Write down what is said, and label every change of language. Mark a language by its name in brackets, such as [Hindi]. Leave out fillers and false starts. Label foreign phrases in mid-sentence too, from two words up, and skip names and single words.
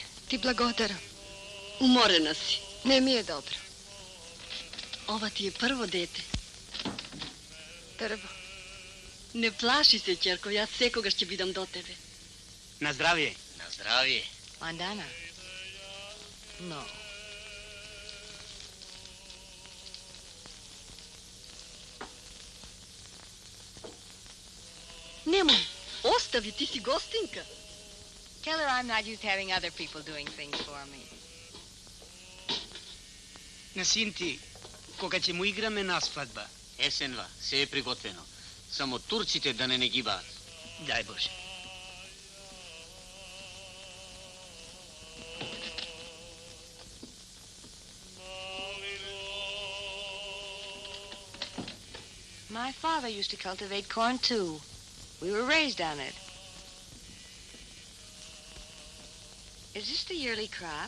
[Macedonian] Ти благодарам. Уморена си. Не ми е добро. Ова ти е прво дете. Прво. Не плаши се, ќерко, јас секогаш ќе бидам до тебе. На здравје. На здравје. Мандана. [English] No. [Macedonian] Немој, остави, ти си гостинка. [English] Tell her I'm not used to having other people doing things for me. [Macedonian] На син ти, кога ќе му играме на свадба? Есенва, се е приготвено. Само турците да не гибаат. Дај Боже. [English] My father used to cultivate corn, too. We were raised on it. Is this the yearly crop?